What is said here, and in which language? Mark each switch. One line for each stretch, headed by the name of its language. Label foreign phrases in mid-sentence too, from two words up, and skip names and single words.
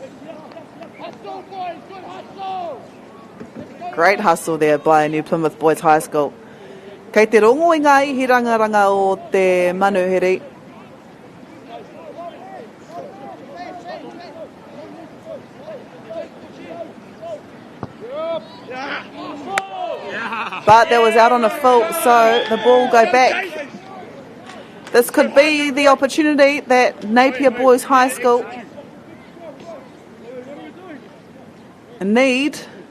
English: Great hustle there by New Plymouth Boys High School.
Māori: Kei te rongo I ngā ihi rangaranga o te manuhiri.
English: But that was out on a fault, so the ball will go back. This could be the opportunity that Napier Boys High School need.